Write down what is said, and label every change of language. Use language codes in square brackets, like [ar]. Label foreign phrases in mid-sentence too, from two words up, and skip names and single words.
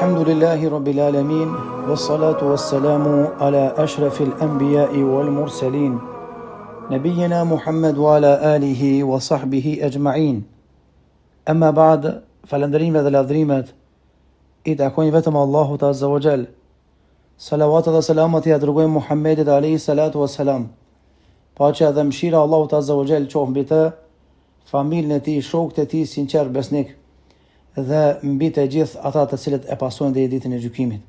[ar] الحمد لله رب العالمين، والصلاة والسلام على أشرف الأنبياء والمرسلين، نبينا محمد وعلى آله وصحبه أجمعين. أما بعد, [sq] falënderimet dhe lavdrimet i takojnë vetëm Allahut [ar] عز وجل. [sq] Salavat dhe selamat i dërgojmë Muhammedit [ar] عليه الصلاة والسلام. [sq] Paqja dhe mëshira e Allahut [ar] عز وجل [sq] qoftë mbi të, familjen e tij, shokët e tij sinqer besnik dhe mbi të gjithë ata të cilët e pasojnë deri ditën e gjykimit.